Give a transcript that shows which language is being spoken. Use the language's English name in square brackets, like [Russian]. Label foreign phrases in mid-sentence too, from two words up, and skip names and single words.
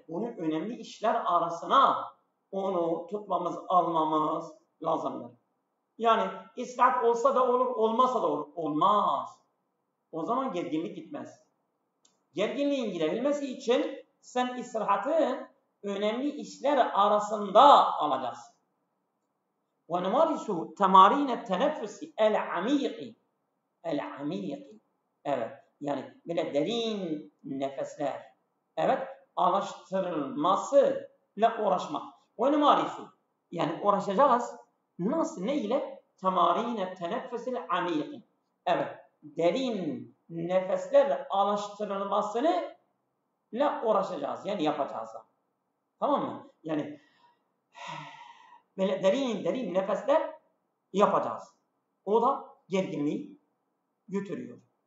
[Turkish] Onun önemli işler arasına onu tutmamız, almamız lazımdır. Yani istirahat olsa da olur, olmasa da olur. Olmaz. O zaman gerginlik gitmez. Gerginliğin gidebilmesi için sen istirahatı önemli işler arasında alacaksın. [Arabic] وَنُمَارِسُ تَمَارِينَ التَّنَفُّسِ الْعَمِيقِ. [Turkish] Evet. Yani böyle derin nefesler. Evet. Alıştırılmasıyla uğraşmak. وَنُمَارِسُ. Yani uğraşacağız. Nasıl? Ne ile? [Arabic] تَمَارِينَ التَّنَفُّسِ الْعَمِيقِ. [Turkish] Evet. Derin nefeslerle alıştırılmasıyla uğraşacağız. Yani yapacağız. Tamam mı? Yani böyle derin nefesler yapacağız. O da gerginliği götürüyor.